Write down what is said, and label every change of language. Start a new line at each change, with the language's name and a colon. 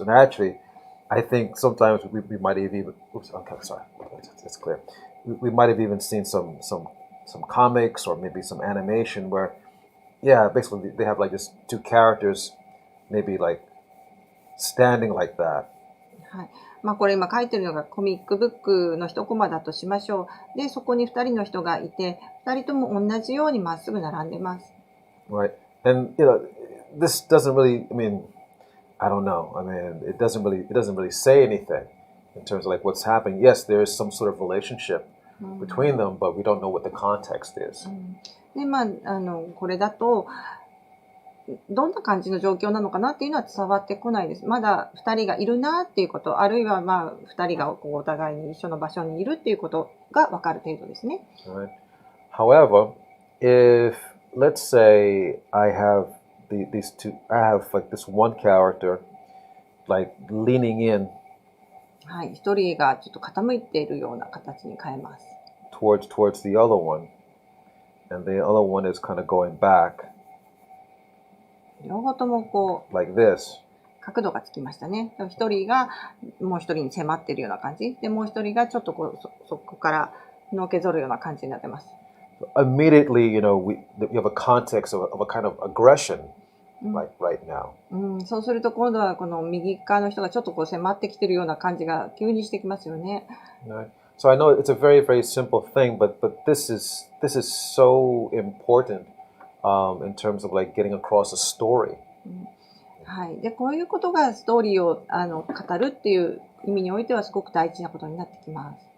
English: And actually, I think sometimes we might have even. Oops. Okay, sorry. It's clear. We might have even seen some comics or maybe some animation where. Yeah, basically they have just two characters, maybe standing like that.
Japanese: はい。これ今書いてるのがコミックブックの一コマだとしましょう。で、そこに2人の人がいて、2人とも同じようにまっすぐ並んでます。
English: Right. And this doesn't really, I don't know. It doesn't really say anything in terms of what's happening. Yes, there is some sort of relationship between them, but we don't know what the context is.
Japanese: でこれだとどんな感じの状況なのかなっていうのは伝わってこないです。まだ2人がいるなっていうこと、あるいは2人がお互いに一緒の場所にいるっていうことが分かる程度ですね。
English: Right. However, if let's say I have these two, I have this one character leaning in.
Japanese: はい、一人がちょっと傾いているような形に変えます。
English: towards the other one. And the other one is kind of going back.
Japanese: 両方とも
English: like this.
Japanese: 角度がつきましたね。一人がもう一人に迫っているような感じで、もう一人がちょっとそこからのけぞるような感じになってます。
English: Immediately, we have a context of a kind of aggression, right now.
Japanese: そうすると今度はこの右側の人がちょっと迫ってきているような感じが急にしてきますよね。
English: Right. So I know it's a very simple thing, but this is so important in terms of getting across a story.
Japanese: はい。でこういうことがストーリーを語るっていう意味においてはすごく大事なことになってきます。